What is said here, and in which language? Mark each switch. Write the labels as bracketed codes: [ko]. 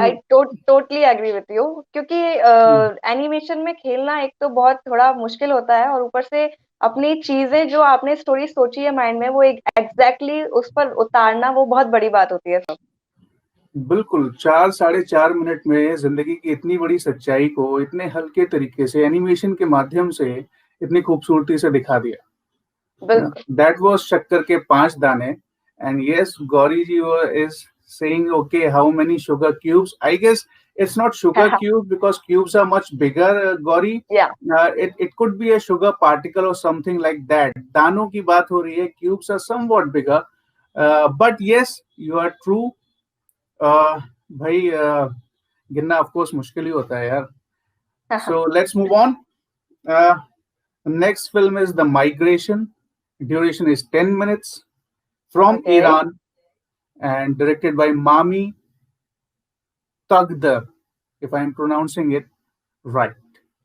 [en] I totally agree with you, [hi] क्योंकि animation में खेलना एक तो बहुत थोड़ा मुश्किल होता है, और ऊपर से अपनी चीजें जो आपने स्टोरी सोची है माइंड में, वो एक एग्जैक्टली उस पर उतारना, वो बहुत बड़ी बात होती है सब। बिल्कुल 4 साढ़े 4 मिनट में जिंदगी की इतनी बड़ी सच्चाई को इतने हल्के तरीके से एनिमेशन के माध्यम से इतनी खूबसूरती से दिखा दिया। बिल्कुल। [en] That was शक्कर के 5 दाने. And yes, Gauri ji is saying, okay, how many sugar cubes? I guess it's not sugar cube because cubes are much bigger, Gauri. Yeah, It could be a sugar particle or something like that. [hi] दानों की बात हो रही है, [en] cubes are somewhat bigger. But yes, you are true. [hi] भाई गिनना [en] of course [hi] मुश्किल ही होता है यार. [en] So let's move on. The next film is The Migration. Duration is 10 minutes. from Okay. Iran and directed by Mami Tagdar, if I am pronouncing it right.